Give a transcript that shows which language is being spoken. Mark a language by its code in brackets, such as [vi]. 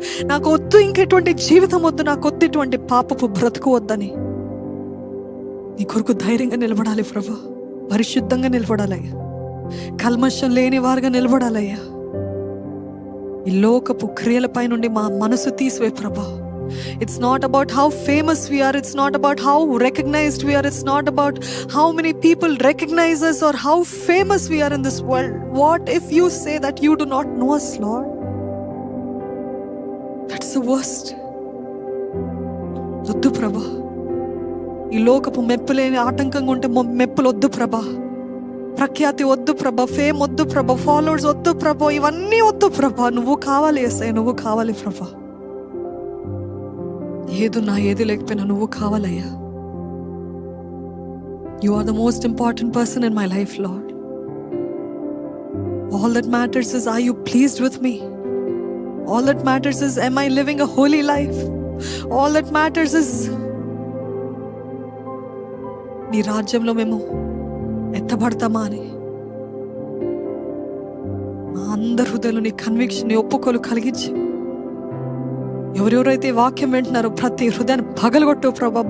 [te] నాకు వద్దు ఇంకెటువంటి జీవితం వద్దు, నాకు వద్దు ఇటువంటి పాపపు బ్రతుకు వద్దని నీ కొరకు ధైర్యంగా నిలబడాలి ప్రభా. పరిశుద్ధంగా నిలబడాలయ్యా, కల్మషం లేని వారుగా నిలబడాలయ్యా. ఈ లోకపు క్రియలపై నుండి మా మనసు తీసివే ప్రభా. [en] It's not about how famous we are. It's not about how recognized we are. It's not about how many people recognize us or how famous we are in this world. What if you say that you do not know us, Lord? That's the worst. [te] వద్దు ప్రభా. ఈ లోకపు మెప్పులేని ఆటంకంగా ఉంటే మెప్పులు వద్దు ప్రభా. ప్రఖ్యాతి వద్దు ప్రభా, ఫేమ్ వద్దు ప్రభా, ఫాలోవర్స్ వద్దు ప్రభా, ఇవన్నీ వద్దు ప్రభా. నువ్వు కావాలి యేసయ్య, నువ్వు కావాలి ప్రభా. ఏదున్నా ఏది లేకపోయినా నువ్వు కావాలయ్యా. [en] You are the most important person in my life, Lord. All that matters is, are you pleased with me? All that matters is, am I living a holy life? All that matters is, [te] నీ రాజ్యంలో మేము ఎత్తబడతామా అని మా అందరి హృదయంలో నీ conviction, నీ ఒప్పుకోలు కలిగించి, ఎవరెవరైతే వాక్యం వింటున్నారో ప్రతి హృదయాన్ని పగలగొట్టు ప్రభా.